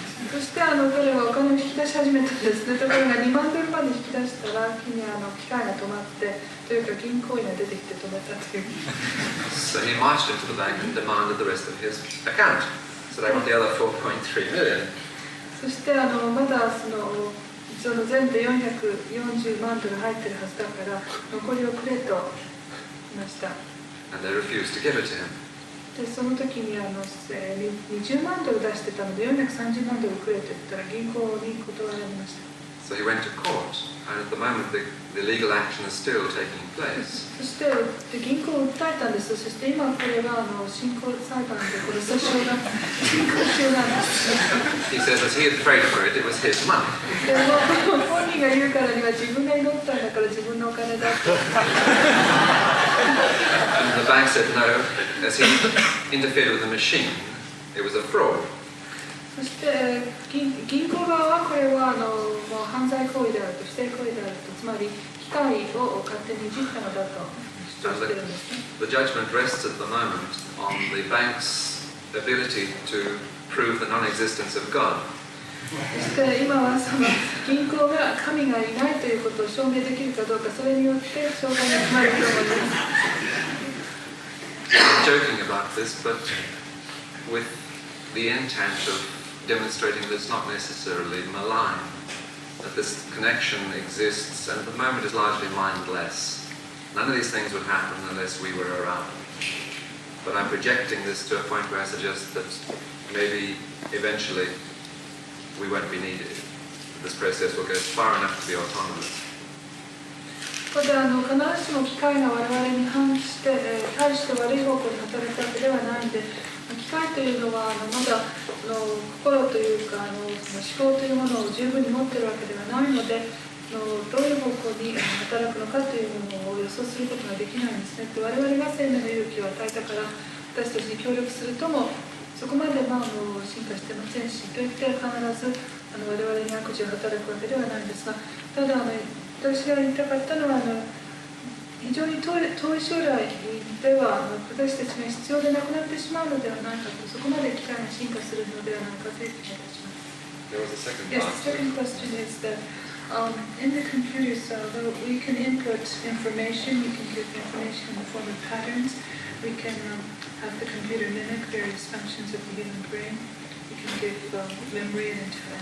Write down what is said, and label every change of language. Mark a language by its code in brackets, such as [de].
[ja] そして彼はお金を引き出し始めたんですね。ところが2万ドルまで引き出したら機械が止まって、というか銀行員が出てきて止めたという。 [en] So he marched into the bank and demanded the rest of his account. So they want the other 4.3 million. [ja] そしてまだその全部で440万ドル入ってるはずだから残りをくれと言いました。 [en] And they refused to give it to him. [ja] でその時に20万ドル出してたので430万ドルくれと言ったら銀行に断られました。 [en] So he went to court, and at the moment the legal action is still taking place. [ja] そして銀行を訴えたんです。そして今これが進行裁判でこれ訴訟が進行中なんです。 [en] He says as he had prayed for it, it was his money. [ja] でも本人が言うからには自分が祈ったんだから自分のお金だと。 [en] And the bank said no, as he interfered with the machine, it was a fraud. [ja] そして銀行側はこれはもう犯罪行為であると、不正行為であると、つまり機械を勝手にいじったのだと主張しているんですね。 [en] The judgment rests at the moment on the bank's ability to prove the non-existence of God. [ja] ですから今はその銀行が神がいないということを証明できるかどうか、それによって証拠が決まると思います。 [en] I'm joking about this, but with the intent of demonstrating that it's not necessarily malign, that this connection exists and at the moment is largely mindless. None of these things would happen unless we were around. But I'm projecting this to a point where I suggest that maybe eventually we won't be needed. This process will go far enough to be autonomous. [ja] ここで必ずしも機械が我々に対して悪い方向に働くわけではないんで、機械というのはまだ心というか思考というものを十分に持っているわけではないので、どういう方向に働くのかというものを予想することができないんですね。我々が生命の勇気を与えたから私たちに協力するともそこまで進化してませんし、といって必ず我々に悪事を働くわけではないんですが、ただ私が言いたかったのは非常に遠い将来では私たちが必要でなくなってしまうのではないかと、そこまで機械が進化するのではないかという気がいたします。 [en] There was a second Yes, part. the second question is that in the computers, we can input information, we can give information in the form of patterns, we can have the computer mimic various functions of the human brain, we can give memory and